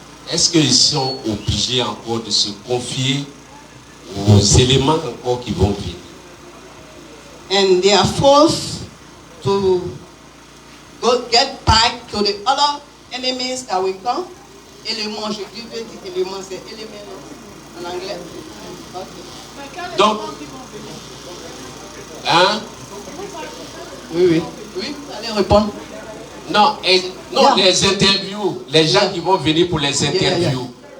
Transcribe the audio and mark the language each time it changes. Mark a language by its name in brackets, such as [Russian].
[French] Est-ce qu'ils sont obligés encore de se confier aux éléments encore qui vont venir? [English] And they are forced to go get back to the other enemies that will come. [French] Éléments, je dis éléments, c'est éléments en anglais. [English] Okay. [French] Donc, hein? Oui, vous allez répondre. Non, les interviews, les gens qui vont venir pour les interviews.